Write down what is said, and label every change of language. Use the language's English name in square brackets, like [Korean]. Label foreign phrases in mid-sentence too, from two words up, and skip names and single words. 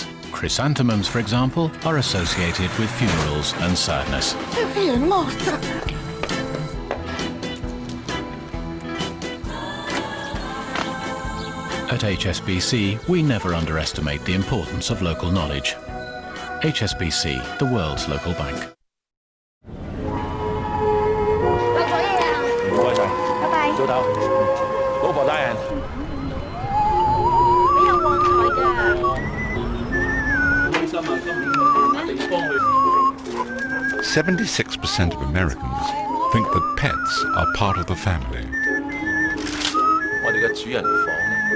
[English] Chrysanthemums, for example, are associated with funerals and sadness. [Italian] Sophia è morta. [English] At HSBC, we never underestimate the importance of local knowledge. HSBC, the world's local bank. [Cantonese] 唔該晒，拜拜。早唞。老婆大人。你有旺財㗎。開心啊！今年去地方去。 [English] 76% of Americans think that pets are part of the family. [Cantonese] 我哋嘅主人房咧，